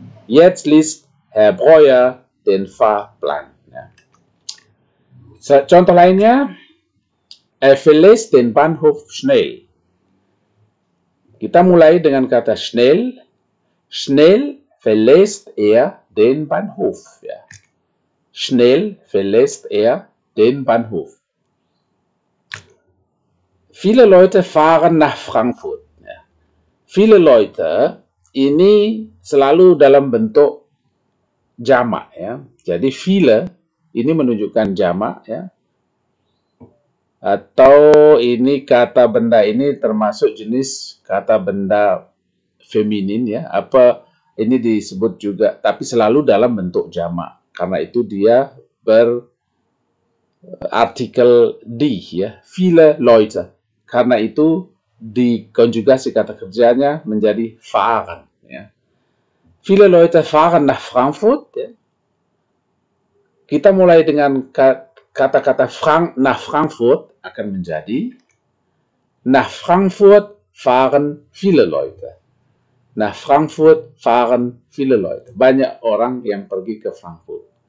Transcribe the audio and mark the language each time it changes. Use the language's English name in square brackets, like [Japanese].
[German] Jetzt liest Herr Breuer den Fahrplan. Ya. [Indonesian] Contoh lainnya, [German] er verlässt den Bahnhof schnell. [Indonesian] Kita mulai dengan kata schnell. [German] Schnell verlässt er den Bahnhof. Ja. Schnell verlässt er den Bahnhof. Viele Leute fahren nach Frankfurt. [Indonesian] Ya. Viele Leute ini selalu dalam bentuk jamak. Ya. Jadi viele ini menunjukkan jamak. Ya. Atau ini kata benda ini termasuk jenis kata benda feminin. Ya. Apa ini disebut juga, tapi selalu dalam bentuk jamak. Karena itu dia berartikel die, ya, viele Leute. Karena itu dikonjugasi kata kerjanya menjadi fahren. Ya. [German] Viele Leute fahren nach Frankfurt. [Indonesian] Ya. Kita mulai dengan kata-kata nach Frankfurt akan menjadi [German] nach Frankfurt fahren viele Leute. Nach Frankfurt fahren viele Leute. [Indonesian] Banyak orang yang pergi ke Frankfurt.